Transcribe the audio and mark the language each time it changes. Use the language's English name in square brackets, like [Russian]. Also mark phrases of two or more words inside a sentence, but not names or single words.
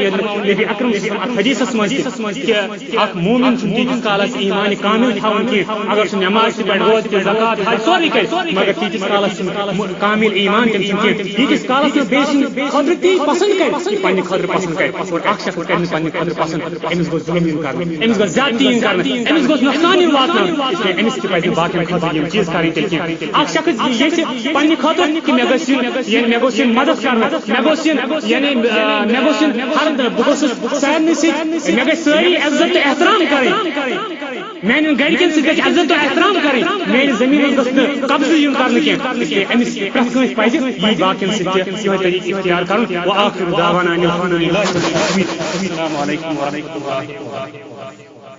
[Kashmiri] نبی اکرم اکھ حدیثس منٛز تہِ کہ اکھ مومن چھُنہٕ تیٖتِس کالس ایمان کامل تھاوان کینٛہہ اگر سُہ نماز تہِ پرِ روزٕ تہِ زکات حج سورُے کرِ مگر تیٖتِس کالس چھُنہٕ کامل ایمان تٔمۍ سُنٛد کینٛہہ ییٖتِس کالس نہٕ بیٚیہِ سٕنٛدِ خٲطرٕ تی پسند کرِ یہِ پننہِ خٲطرٕ پسند کرِ اور اکھ شخص کرِ نہٕ پننہِ خٲطرٕ پسند أمِس گوٚژھ ظُلم یُن کرنہٕ أمِس گوٚژھ زیادتی یِن کرنہٕ أمِس گوٚژھ نۄقصان یُن واتناونہٕ [Urdu] اس لیے [Kashmiri] أمِس تہِ پزِ باقین خٲطرٕ یِم چیٖز کرٕنۍ تیٚلہِ کینٛہہ اکھ شخص یژھِ پننہِ خٲطرٕ کہ مےٚ گژھِ یُن مےٚ گوٚژھ یُن مدد کرنہٕ مےٚ گوٚژھ یُن یعنی مےٚ گوٚژھ یُن ہر بہٕ گوٚژھُس سارنٕے سۭتۍ مےٚ گژھِ سٲری عزت تہٕ احترام کرٕنۍ میانٮ۪ن گرِکٮ۪ن سۭتۍ گژھِ عزت تہٕ احترام کرٕنۍ میانہِ زٔمیٖنس گوٚژھ نہٕ قبضہٕ یُن کرنہٕ کینٛہہ اسلیے أمِس پرٛٮ۪تھ کٲنٛسہِ پزِ یی باقین سۭتۍ تہِ یِہوے طریٖقہٕ اختیار کرُن [Arabic] وآخر دعوانا ان الحمد للہ السلام علیکم ورحمۃ اللہ وبرکاتہ